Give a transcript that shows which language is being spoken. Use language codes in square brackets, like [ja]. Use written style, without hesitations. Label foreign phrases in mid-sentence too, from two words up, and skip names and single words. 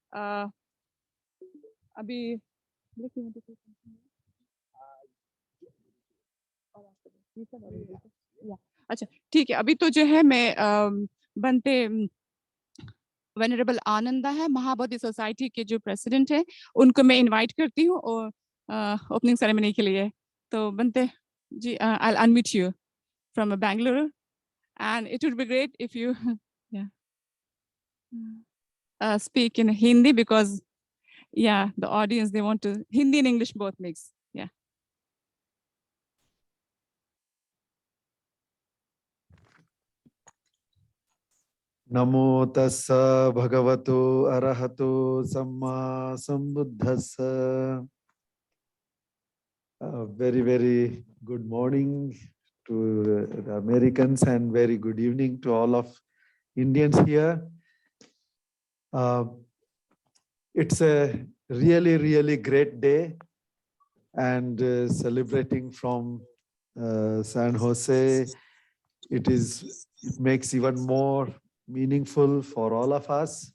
[hi] अभी अच्छा ठीक है, अभी तो जो है मैं बनते वेनरेबल आनंदा है, महाबोधि सोसाइटी के जो प्रेसिडेंट है, उनको मैं इनवाइट करती हूँ और [en] opening ceremony [hi] के लिए। तो बनते जी, [en] I'll unmute you from Bangalore, and it would be great if you speak in Hindi, because the audience, they want to Hindi and English both mix. [pi] Namo tassa bhagavato arahato samma sambuddhassa. [en] Very, very good morning to the Americans and very good evening to all of Indians here. It's a really, really great day, and celebrating from San Jose, it makes even more meaningful for all of us.